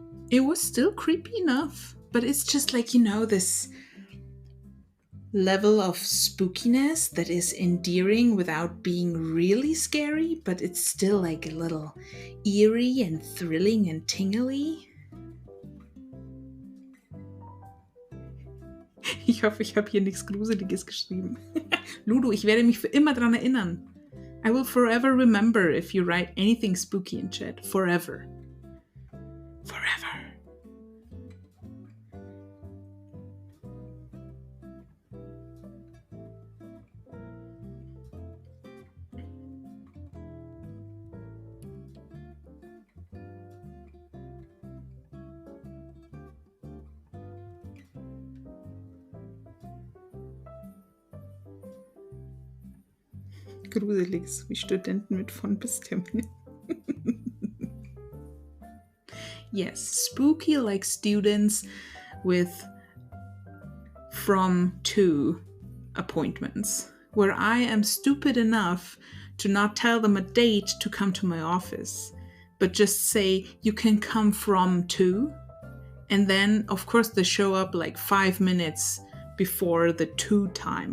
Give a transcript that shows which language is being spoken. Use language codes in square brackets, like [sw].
[en] It was still creepy enough, but it's just like, this level of spookiness that is endearing without being really scary, but it's still like a little eerie and thrilling and tingly. [de] Ich hoffe, ich habe hier nichts Gruseliges geschrieben. Ludo, ich werde mich für immer dran erinnern. [en] I will forever remember if you write anything spooky in chat. Forever. Forever. [de] Gruselig, wie Studenten mit von bis Termin. [en] Yes, spooky like students with from to appointments, where I am stupid enough to not tell them a date to come to my office, but just say, you can come from to, and then of course they show up like 5 minutes before the to time.